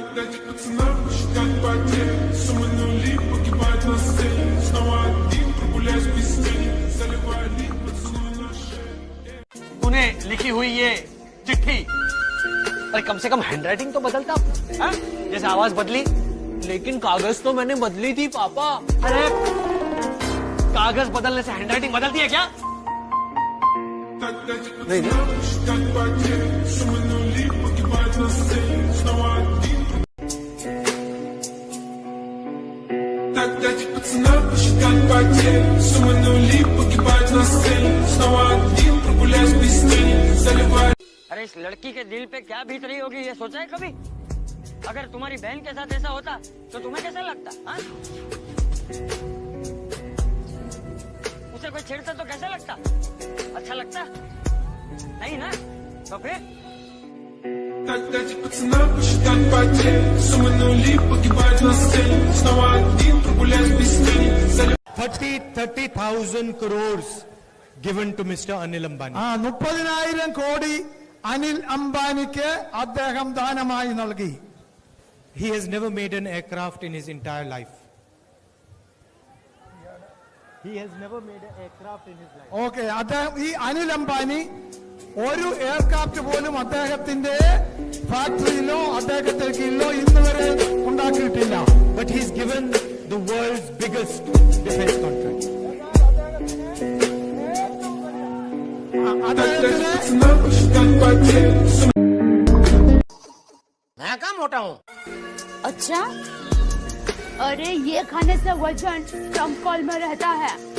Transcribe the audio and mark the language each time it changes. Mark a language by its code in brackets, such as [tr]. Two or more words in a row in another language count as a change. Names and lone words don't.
[hi] तूने लिखी हुई ये चिट्ठी, अरे कम से कम हैंडराइटिंग तो बदलता। जैसे आवाज बदली, लेकिन कागज तो मैंने बदली थी पापा। अरे कागज बदलने से हैंडराइटिंग बदलती है क्या? नहीं ना? [ru] Так дайте пацанам посчитать потери, суммы нули погибают на сцене. Снова один прогуляюсь без тени, заливая. [hi] अरे इस लड़की के दिल पे क्या बीत रही होगी ये सोचा है कभी? अगर तुम्हारी बहन के साथ ऐसा होता तो तुम्हें कैसा लगता? हाँ? उसे कोई छेड़ता तो कैसा लगता? अच्छा लगता? नहीं ना? तो फिर [ru] Так дайте пацанам посчитать потери, суммы нули погибают на сцене. Снова один прогуляюсь без тени, заливая. [en] 30,000 crores given to Mr. Anil Ambani. [ml] 30,000 കോടി അനിൽ അംബാനിക്ക് അദ്ദേഹം ദാനമായി നൽകി. [en] He has never made an aircraft in his entire life. He has never made an aircraft in his life. [ml] ഓക്കെ, അദ്ദേഹം ഈ അനിൽ അംബാനി ഒരു എയർക്രാഫ്റ്റ് പോലും അദ്ദേഹത്തിന്റെ ഫാക്ടറിയിലോ അദ്ദേഹത്തിന്റെ കീഴിലോ ഇന്ന് വരെ ഉണ്ടാക്കിയിട്ടില്ല. [en] But he's given the world's biggest defense contract. [hi] मैं कहाँ मोटा हूँ? अच्छा, अरे ये खाने से वजन [en] trunk call [hi] में रहता है.